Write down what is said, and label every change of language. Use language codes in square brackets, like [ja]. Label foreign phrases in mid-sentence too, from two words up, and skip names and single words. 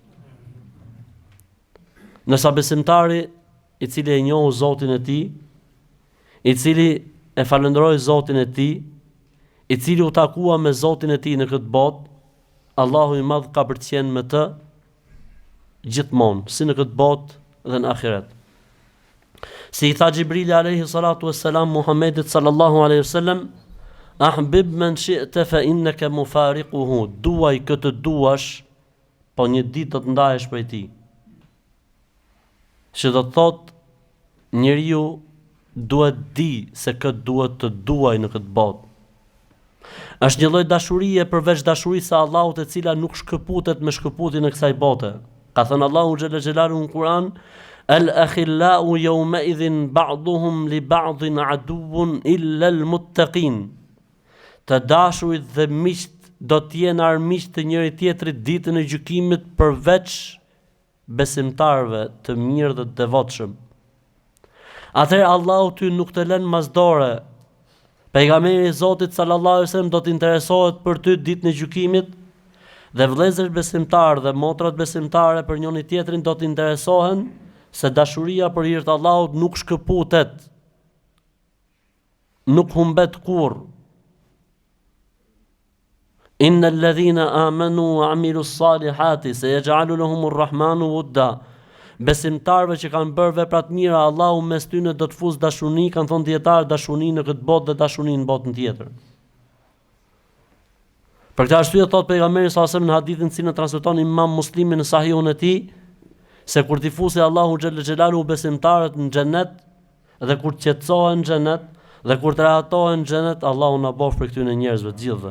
[sq] Nësa besimtari i cili e njohu Zotin e tij, i cili e falënderoi Zotin e tij, i cili u takua me Zotin e tij në këtë botë, Allahu i madh ka përcjell me të gjithmonë, si në këtë botë dhe në ahiret. Si I tha Gjibrili [ar] عليه الصلاة والسلام [sq] Muhammedit [ar] صلى الله عليه وسلم, أحبب من شئت فإنك مفارقه, [sq] duaj këtë duash, po një ditë do të ndahesh prej tij. Që do të thotë njeriu duhet di se këtë duhet të duaj në këtë botë. Është një lloj dashurie përveç dashurisë së Allahut, e cila nuk shkëputet me shkëputjen e kësaj bote. Ka thënë Allahu [ar] جل جلاله [sq] në Kur'an: [ar] "الأخلاء يومئذ بعضهم لبعض عدو إلا المتقين." [sq] Të dashurit dhe miqt do të jenë armiq të njëri tjetrit ditën e gjykimit përveç besimtarëve të mirë dhe të devotshëm. Atëherë Allahu ty nuk të lën masdore. Pejgamberi I Zotit [ar] صلى الله عليه وسلم [sq] do të interesohet për ty ditën e gjykimit, dhe vëllezërit besimtarë dhe motrat besimtare për njëri tjetrin do të interesohen, se dashuria për hir të Allahut nuk shkëputet, nuk humbet kurrë. [ar] إن الذين آمنوا وعملوا الصالحات سيجعل لهم الرحمن ودا. [sq] Besimtarëve që kanë bërë vepra të mira, Allahu mes tyre do të fusë dashuri, kanë thonë dietar, dashuri në këtë botë dhe dashuri në botën tjetër. Për këtë arsye thot pejgamberi [ar] صلى الله عليه وسلم [sq] në hadithin që në transmeton Imam Muslimi në Sahihun e tij, se kur t'i fusë Allahu [ar] جل جلاله [sq] besimtarët në xhenet, dhe kur të qetësohen në xhenet, dhe kur të rahatohen në xhenet, Allahu na bof për këtyre njerëzve të gjithëve.